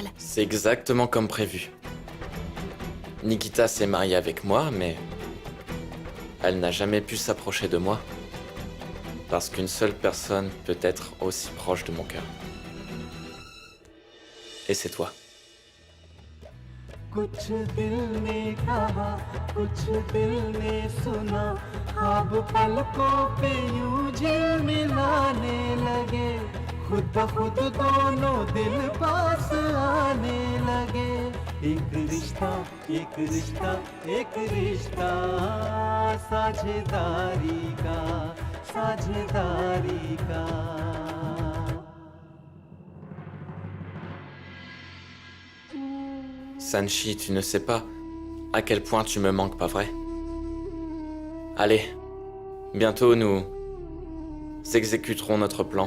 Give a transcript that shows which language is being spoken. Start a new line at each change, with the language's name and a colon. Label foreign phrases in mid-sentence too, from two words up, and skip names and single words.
French: C'est exactement comme prévu. Nikita s'est mariée avec moi, mais elle n'a jamais pu s'approcher de moi. Parce qu'une seule personne peut être aussi proche de mon cœur. Et c'est toi.
Hindi: कुछ दिल ने कहा कुछ दिल ने सुना अब पलकों पे यूं झिलमिलाने लगे खुद ब खुद दोनों दिल पास आने लगे एक रिश्ता एक रिश्ता साझेदारी का
French: Sanchi, tu ne sais pas à quel point tu me manques, pas vrai? Allez, bientôt nous exécuterons notre plan.